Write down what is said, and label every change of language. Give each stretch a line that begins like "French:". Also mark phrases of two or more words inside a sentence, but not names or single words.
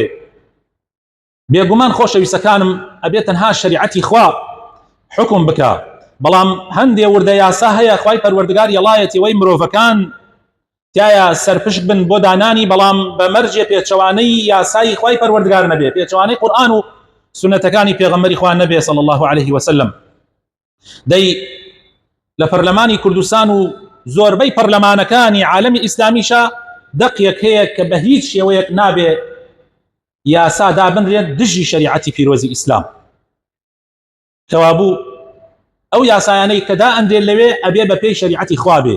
Central Kurdish: بێگومان خۆشەویستەکانم، ئەبێ تەنها شەریعەتی خوا حکم بکە، بەڵام هەندێ وردە یاسا هەیە خوای پەروەردگار یەڵایەتی وەی مرۆڤەکان تایە سەرپشت بن بۆ دانانی، بەڵام بە مەرجێ پێچەوانەی یاسای خوای پەروەردگار نەبێ، پێچەوانەی قورئان و سنەتەکانی پێغەمبەری خوا نەبێ
Arabic: صلى الله عليه وسلم.
Central Kurdish: دەی لە پەرلەمانی کوردستان و زۆربەی پەرلەمانەکانی عالەمی ئیسلامیشا دەقیەک هەیە کە بە هیچ شێوەیەک نابێ یاسا دابنرێت دژی شەریعەتی پیرۆزی ئیسلام. کەوابوو ئەو یاسایانەی کە دائەندرێت لەوێ ئەبێ بە پێی شەریعەتی خوا بێ.